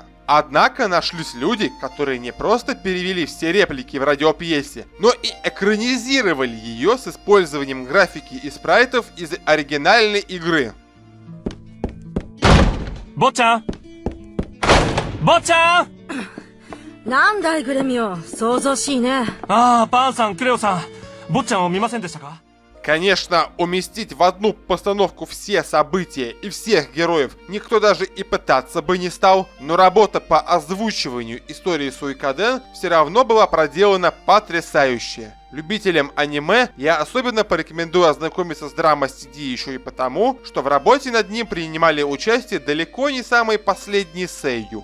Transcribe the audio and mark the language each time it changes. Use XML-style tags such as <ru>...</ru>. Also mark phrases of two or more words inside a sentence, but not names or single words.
<ru>Однако нашлись люди, которые не просто перевели все реплики в радиопьесе, но и экранизировали ее с использованием графики и спрайтов из оригинальной игры. Бо-чан! Бо-чан!</ru> <ja>なんだいグレミオ、想像しいね。パンさん、クレオさん、坊ちゃんを見ませんでしたか?</ja> <ru>Конечно, уместить в одну постановку все события и всех героев никто даже и пытаться бы не стал, но работа по озвучиванию истории Суикаден все равно была проделана потрясающая. Любителям аниме я особенно порекомендую ознакомиться с Драма CD еще и потому, что в работе над ним принимали участие далеко не самые последние сэйю.</ru>